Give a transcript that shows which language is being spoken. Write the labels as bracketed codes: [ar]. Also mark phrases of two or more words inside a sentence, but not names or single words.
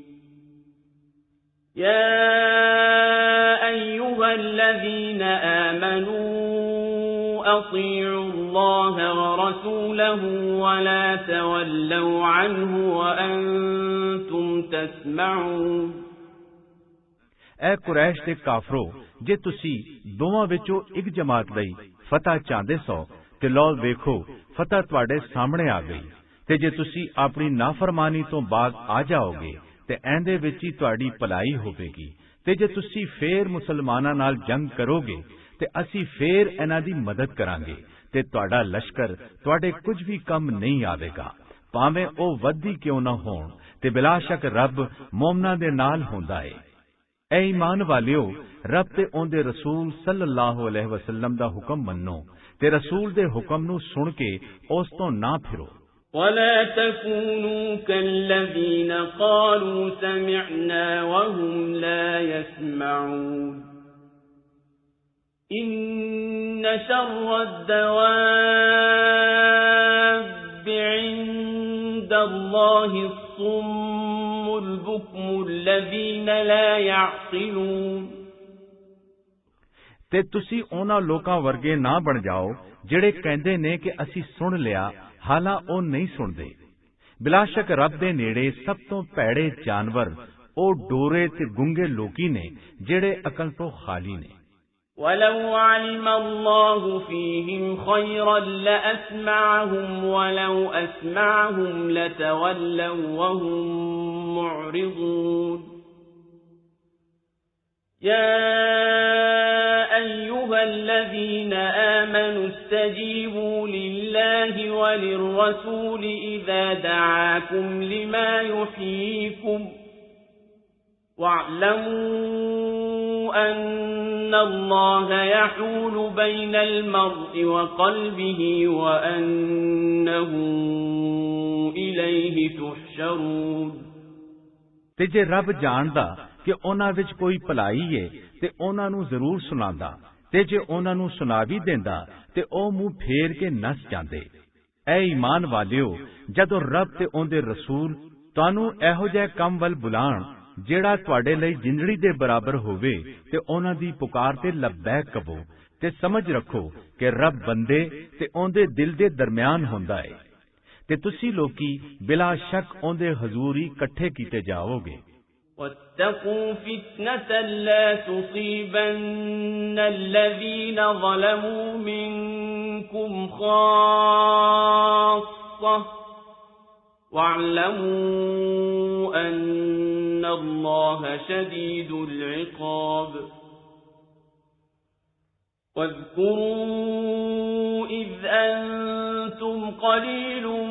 [ar] يا أيها الذين آمنوا أطيعوا الله ورسوله ولا تولوا عنه وأنتم تسمعون [pa] اے قریش دے کافرو جے تسی دوواں وچوں ایک جماعت لئی فتح چاہندے سو تے لو ویکھو فتح تہاڈے سامنے آ گئی تے جے تسی اپنی نافرمانی تو باز آ جاؤگے تے ایندے وچ ہی تہاڈی بھلائی ہووے گی تے جے تسی فیر مسلماناں نال جنگ کروگے تے اسی فیر ایہناں دی مدد کراں گے تے تہاڈا لشکر تہاڈے کچھ بھی کم نہیں آوے گا بھانویں او ودھی کیوں نہ ہون تے بلا شک رب مومناں دے نال ہندا ہے اے ایمان والیو رب تے اوہدے رسول [ar] صلى الله عليه وسلم [pa] دا حکم منو تے رسول دے حکم نوں سن کے اس تو نہ پھرو [ar] ولا تكونوا كالذين قالوا سمعنا وهم لا يسمعون إن شر الدواب عند الله الصم البكم الذين لا يعقلون [pa] تے تسی اوہناں لوکاں ورگے نہ بن جاؤ جیہڑے کہندے نے کہ اسی سن لیا حالاں او نہیں سندے بلاشک رب دے نیڑے سب تو بھیڑے جانور او ڈورے تے گونگے لوکی نے جیہڑے عقل تو خالی نے [ar] وَلَوْ عَلِمَ اللَّهُ فِيهِمْ خَيْرًا لَأَسْمَعَهُمْ وَلَوْ أَسْمَعَهُمْ لَتَوَلَّوْا وَهُمْ مُعْرِضُونَ يَا أَيُّهَا الَّذِينَ آمَنُوا اسْتَجِيبُوا لِلَّهِ وَلِلرَّسُولِ إِذَا دَعَاكُمْ لِمَا يُحْيِيكُمْ واعلموا أن الله يحول بين المرء وقلبه وأنه إليه تحشرون [pa] تے جے رب جاندا کہ اوہناں وچ کوئی بھلائی ہے تے اوہناں نوں ضرور سناندا تے جے اوہناں نوں سنا بھی دیندا تے او منہ پھیر کے نس جاندے اے ایمان والیو جدوں رب تے اوہدے رسول تہانوں ایہو جہے کم ول بلان جیہڑا تہاڈے لئی جندڑی دے برابر ہووے تے اوہناں دی پکار تے لبیک کہو تے سمجھ رکھو کہ رب بندے تے اوہدے دل دے درمیان ہندا ہے تے تسی لوکی بلا شک اوہدے حضور ہی اکٹھے کیتے جاؤگے [ar] واتقوا فتنة لا تصيبن الذين ظلموا منكم خاصة واعلموا أن الله شديد العقاب واذكروا إذ أنتم قليل